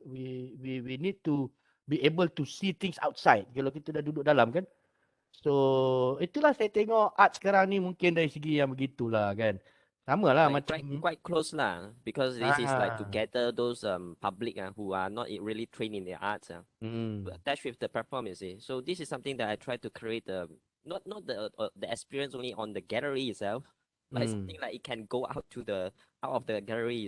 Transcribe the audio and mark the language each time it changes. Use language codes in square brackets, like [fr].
[en] We need to be able to see things outside. [ms] Kalau kita dah duduk dalam kan. So itulah saya tengok art sekarang ni mungkin dari segi yang begitulah kan. Sama lah macam [en] quite close lah, because this is like to gather those public who are not really trained in the arts to attach with the performance. So this is something that I try to create not the experience only on the gallery itself, but it's something like it can go out of the gallery.